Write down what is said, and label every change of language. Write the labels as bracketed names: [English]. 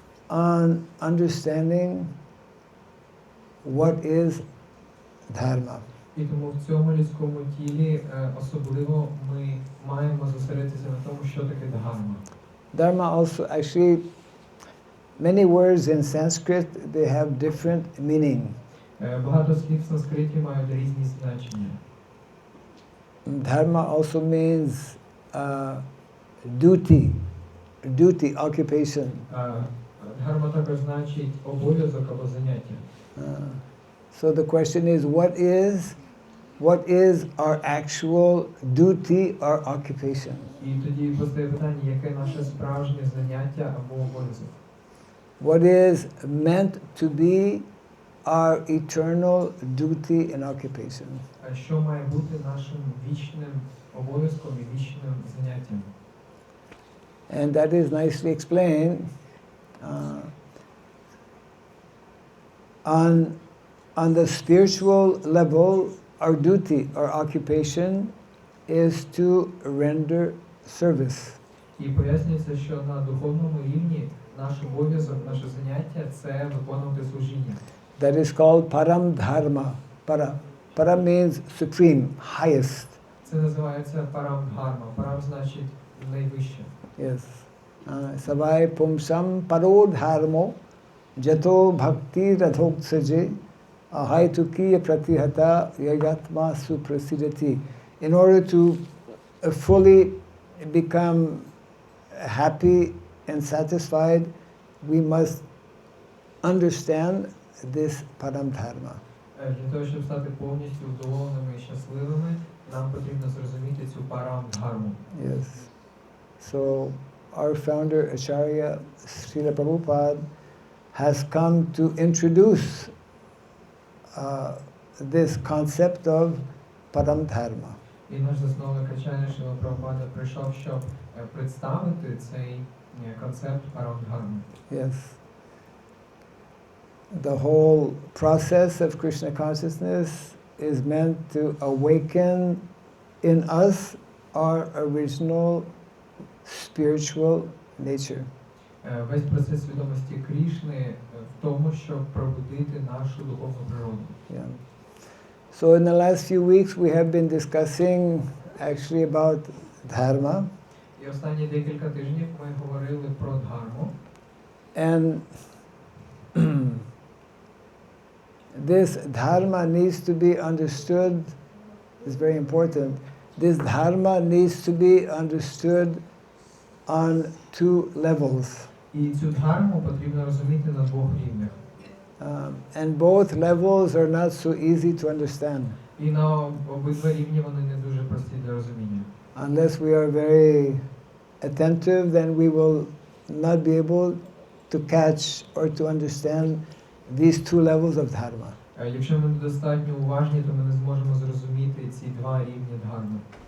[English] on understanding what is Dharma. [Ukrainian] І тому в цьому людському тілі особливо ми маємо зосередитися на тому, що таке дхарма. [English] Dharma also, actually, many words in Sanskrit, they have different meaning. [Ukrainian] Багато слів в санскриті мають різні значення. [English] Dharma also means duty, occupation. [Ukrainian] Дхарма також значить обов'язок або заняття. [English] So the question is, what is our actual duty or occupation? [Ukrainian] І тоді постає питання, яке наше справжнє заняття або обов'язок. [English] What is meant to be our eternal duty and occupation? [Ukrainian] А що має бути нашим вічним обов'язком і вічним заняттям? [English] And that is nicely explained on the spiritual level. Our duty, our occupation is to render service. [Ukrainian] І пояснюється, що на духовному рівні наш обов'язок, наше заняття – це виконувати служіння. [English] That is called param dharma. Para means supreme, highest. [Ukrainian] Це називається парам дхарма. Парам значить найвище. [Sanskrit] Yes. Savai pumsam paro dharmo jato bhakti radhoksaje ahaitukiya pratihata yagatma suprasidati. [English] In order to fully become happy and satisfied, we must understand this param dharma. [Ukrainian] Для того, щоб стати повністю вдоволеними і щасливими, нам потрібно зрозуміти цю парам дхарму. [English] Yes. So our founder Acharya Srila Prabhupada has come to introduce this concept of param dharma. [Ukrainian] І наш засновник Ачар'я Шріла Прабхупада прийшов, щоб представити цей концепт парам дхарми. [English] Yes. The whole process of Krishna consciousness is meant to awaken in us our original spiritual nature. [Ukrainian] Весь процес свідомості Крішни в тому, щоб пробудити нашу духовну природу. [English] Yeah. So in the last few weeks we have been discussing actually about Dharma. [Ukrainian] І останні декілька тижнів ми говорили про дхарму. [English] And this Dharma needs to be understood, it's very important. This Dharma needs to be understood on two levels. [Ukrainian] І цю дхарму потрібно розуміти на двох рівнях. [English] And both levels are not so easy to understand. [Ukrainian] І на обидва рівні вони не дуже прості для розуміння. [English] Unless we are very attentive, then we will not be able to catch or to understand these two levels of Dharma. [Ukrainian] Якщо ми недостатньо уважні, то ми не зможемо зрозуміти ці два рівні дхарми.